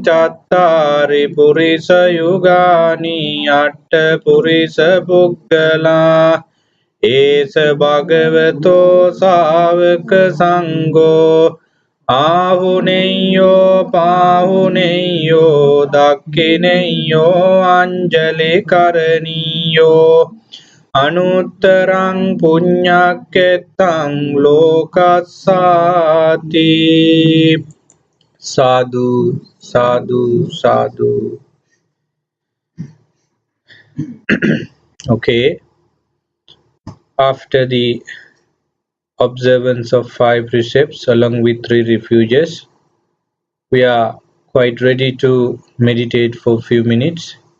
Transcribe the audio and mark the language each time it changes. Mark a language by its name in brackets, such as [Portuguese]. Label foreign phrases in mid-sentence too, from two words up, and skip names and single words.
[Pali] Chattari Purisa Yugani Atta Purisa Puggala Esa Bhagavato Savaka Sangho Ahuneyo Pahuneyo Dakkineyo Anjali Karaniyo Anuttarang Punyaketang Lokasati. Sadhu, sadhu, sadhu. [English] Okay, after the observance of 5 precepts along with 3 refuges, we are quite ready to meditate for a few minutes.